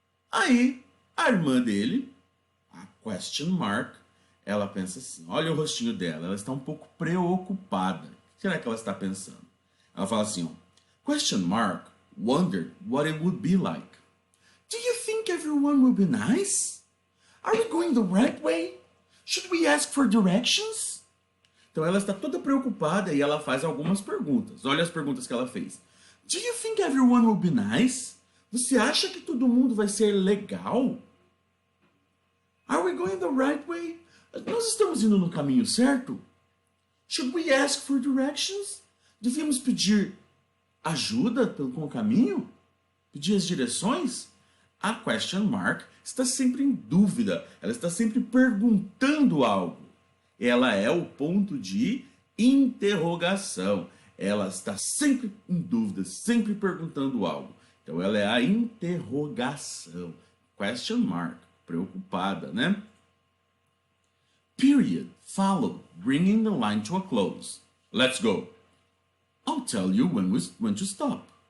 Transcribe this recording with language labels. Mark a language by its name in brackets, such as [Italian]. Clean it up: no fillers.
[Portuguese] Aí, a irmã dele, a question mark, ela pensa assim, olha o rostinho dela, ela está um pouco preocupada. O que será que ela está pensando? Ela fala assim, ó, [English] question mark wondered what it would be like. Do you think everyone will be nice? Are we going the right way? Should we ask for directions? [Portuguese] Então ela está toda preocupada e ela faz algumas perguntas. Olha as perguntas que ela fez. [English] Do you think everyone will be nice? [Portuguese] Você acha que todo mundo vai ser legal? [English] Are we going the right way? [Portuguese] Nós estamos indo no caminho certo? [English] Should we ask for directions? [Portuguese] Devíamos pedir ajuda com o caminho? Pedir as direções? A question mark está sempre em dúvida. Ela está sempre perguntando algo. Ela é o ponto de interrogação. Ela está sempre em dúvida, sempre perguntando algo. Então, ela é a interrogação. Question mark. Preocupada, né? Period. [English] Followed, bringing the line to a close. Let's go. I'll tell you when to stop.